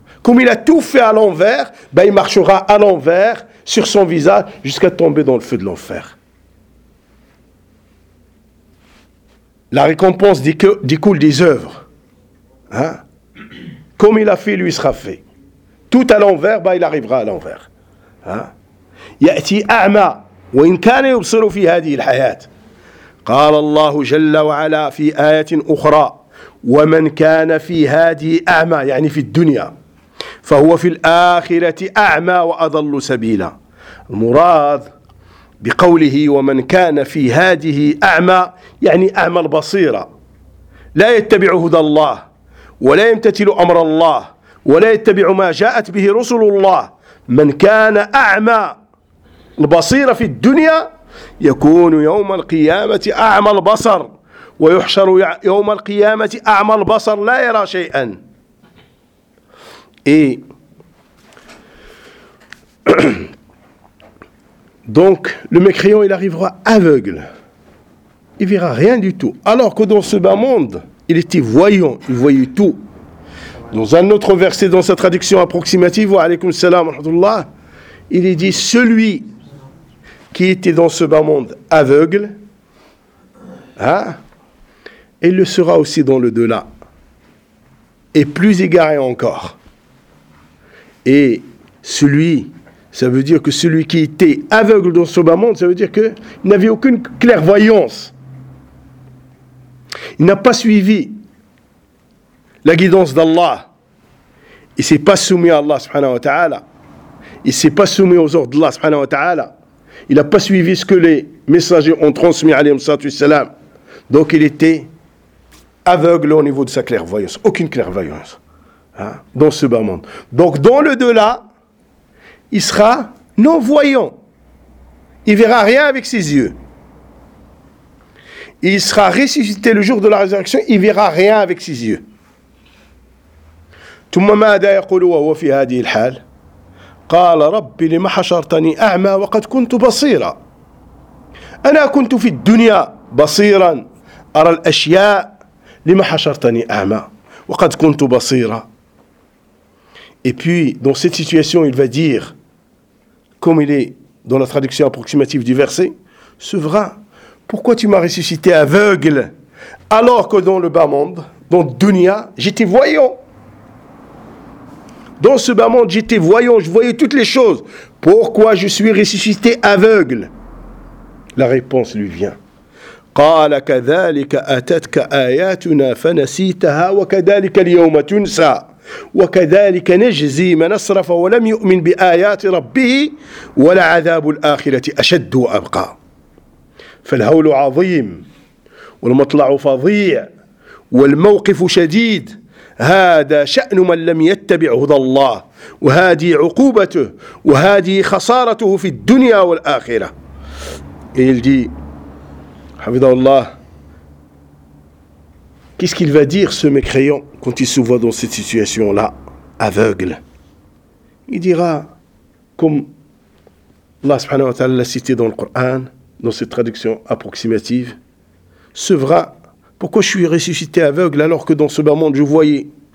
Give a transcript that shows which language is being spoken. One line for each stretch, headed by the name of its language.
French: Comme il a tout fait à l'envers, ben il marchera à l'envers sur son visage jusqu'à tomber dans le feu de l'enfer. La récompense découle des œuvres. Hein? Comme il a fait, lui sera fait. Tout à l'envers, ben il arrivera à l'envers. Hein?
Arabic: يأتي أعمى وإن كان يبصر في هذه الحياة قال الله جل وعلا في آية أخرى ومن كان في هذه أعمى يعني في الدنيا فهو في الآخرة أعمى وأضل سبيلا المراد بقوله ومن كان في هذه أعمى يعني أعمى البصيرة لا يتبع هدى الله ولا يمتثل أمر الله ولا يتبع ما جاءت به رسل الله من كان أعمى البصيرة في الدنيا يكون يوم القيامة أعمى البصر ويحشر يوم القيامة أعمى البصر لا يرى شيئا
French: donc le mécréant il arrivera aveugle, il verra rien du tout, alors que dans ce bas monde il était voyant, il voyait tout. Dans un autre verset dans sa traduction approximative,
Arabic: wa alaykum salam wa rahmatullah,
French: il est dit celui qui était dans ce bas monde aveugle, hein, il le sera aussi dans le delà, et plus égaré encore. Et celui, ça veut dire que celui qui était aveugle dans ce bas monde, ça veut dire qu'il n'avait aucune clairvoyance. Il n'a pas suivi la guidance d'Allah. Il ne s'est pas soumis à Allah, subhanahu wa ta'ala. Il ne s'est pas soumis aux ordres d'Allah, subhanahu wa ta'ala. Il n'a pas suivi ce que les messagers ont transmis, alayhi salatu wassalam. Donc il était aveugle au niveau de sa clairvoyance. Aucune clairvoyance dans ce bas monde. Donc dans le delà, il sera non-voyant. Il ne verra rien avec ses yeux. Il sera ressuscité le jour de la résurrection, il ne verra rien avec ses yeux.
Arabic: « Thumma ma da yaqulu wa huwa fi hadhihi al-hal » قال ربي لما حشرتني أعمى وقد كنت بصيرا أنا كنت في الدنيا بصيرا أرى الأشياء لما حشرتني أعمى وقد كنت بصيرا.
French: Et puis dans cette situation il va dire, comme il est dans la traduction approximative du verset, ce vrai, pourquoi tu m'as ressuscité aveugle alors que dans le bas monde, dans dunya, j'étais voyant. Dans ce bas monde, j'étais voyant, je voyais toutes les choses. Pourquoi je suis ressuscité aveugle ? La réponse lui vient.
Arabic: قَالَ كَذَلِكَ أَتَتْكَ آيَاتُنَا فَنَسِيتَهَا وَكَذَلِكَ الْيَوْمَ تُنْسَى وَكَذَلِكَ نَجْزِي مَنْ أَسْرَفَ وَلَمْ يُؤْمِنْ بِآيَاتِ رَبِّهِ وَلَا عَذَابُ الْآخِرَةِ أَشَدُّ وَأَبْقَى. فالهول عظيم والمطلع فظيع والموقف شديد. هذا شأن من لم يتبع هدى الله وهذه عقوبته وهذه خسارته في الدنيا والآخرة.
French: Il dit, حفظه الله, qu'est-ce qu'il va dire ce mécréant quand il se voit dans cette situation là aveugle? Il dira comme Allah subhanahu wa ta'ala l'a cité dans le Coran dans cette traduction approximative, ce vrai, pourquoi je suis ressuscité aveugle alors que dans ce bas monde je voyais.